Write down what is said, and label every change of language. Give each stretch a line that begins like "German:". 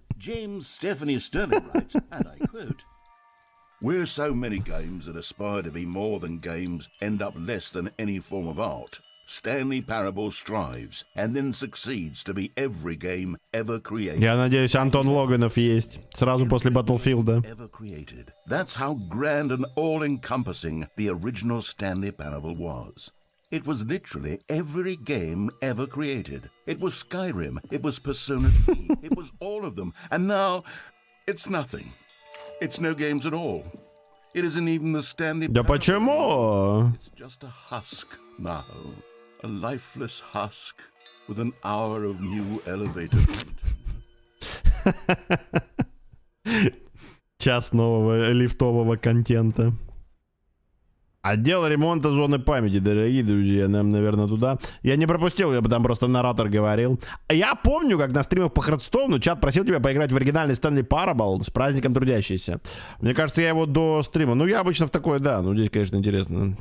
English: James Stephanie Sterling writes, and I quote, "Where so many games that aspire to be more than games end up less than any form of art, Stanley Parable strives and then succeeds to be every game ever created."
Russian: Я надеюсь, Антон Логанов есть сразу после Battlefield.
English: That's how grand and all-encompassing the original Stanley Parable was. It was literally every game ever created. It was Skyrim, it was Persona 3, it was all of them. And now, it's nothing. It's no games at all. It isn't even the Stanley
Russian: Да
English: Parable.
Russian: почему?
English: It's just a husk now. A lifeless husk with an hour of new elevator content.
Russian: Час нового лифтового контента. Отдел ремонта зоны памяти, дорогие друзья, нам, наверное, туда. Я не пропустил, я бы там просто наратор говорил. Я помню, как на стримах по Хардстоуну чат просил тебя поиграть в оригинальный Stanley Parable с праздником трудящийся. Мне кажется, я его до стрима. Ну, я обычно в такое, да. Ну, здесь, конечно, интересно.